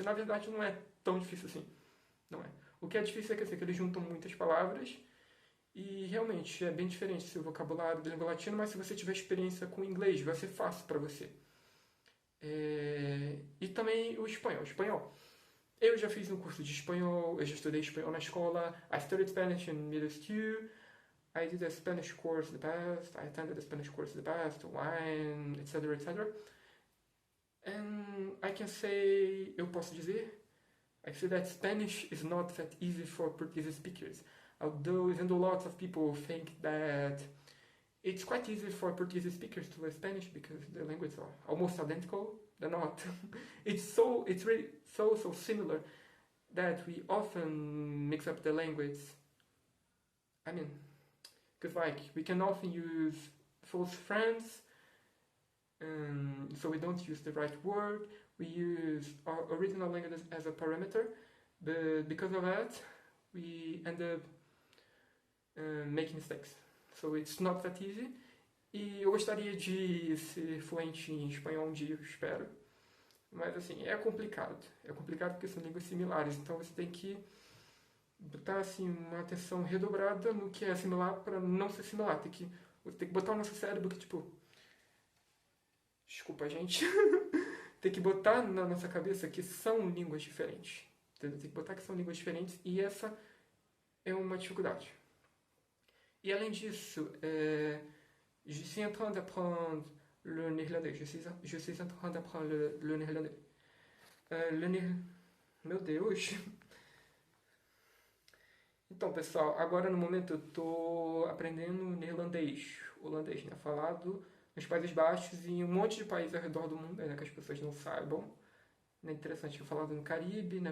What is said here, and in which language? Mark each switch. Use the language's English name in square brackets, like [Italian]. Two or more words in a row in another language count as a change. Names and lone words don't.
[Portuguese] Na verdade, não é tão difícil assim, não é. O que é difícil é que, assim, que eles juntam muitas palavras e realmente é bem diferente seu vocabulário da língua latina, mas se você tiver experiência com o inglês, vai ser fácil para você. E também o espanhol. Espanhol. Eu já fiz um curso de espanhol, eu já estudei espanhol na escola. [English] I studied Spanish in middle school. I did a Spanish course in the past. I attended a Spanish course in the past, wine, etc, etc. And I can say, [Portuguese] eu posso dizer, [English] I say that Spanish is not that easy for Portuguese speakers. Although, even though lots of people think that it's quite easy for Portuguese speakers to learn Spanish because the languages are almost identical, they're not. It's really so similar that we often mix up the language. I mean, because like we can often use false friends, so we don't use the right word. We use our original language as a parameter, but because of that, we end up making mistakes. So it's not that easy. [Portuguese] E eu gostaria de ser fluente em espanhol um dia, eu espero. Mas assim, é complicado. É complicado porque são línguas similares. Então você tem que botar assim, uma atenção redobrada no que é similar para não ser similar. Você tem que botar o nosso cérebro que, tipo... Desculpa, gente. Tem que botar na nossa cabeça que são línguas diferentes. Entendeu? Tem que botar que são línguas diferentes. E essa é uma dificuldade. E além disso, [French] je suis en train d'apprendre le néerlandais. Je suis en train d'apprendre le néerlandais. [Portuguese] Meu Deus! Então, pessoal, agora no momento eu tô aprendendo neerlandês, holandês, né? Falado nos Países Baixos e em um monte de países ao redor do mundo, né? Que as pessoas não saibam. É interessante, é falado no Caribe, né?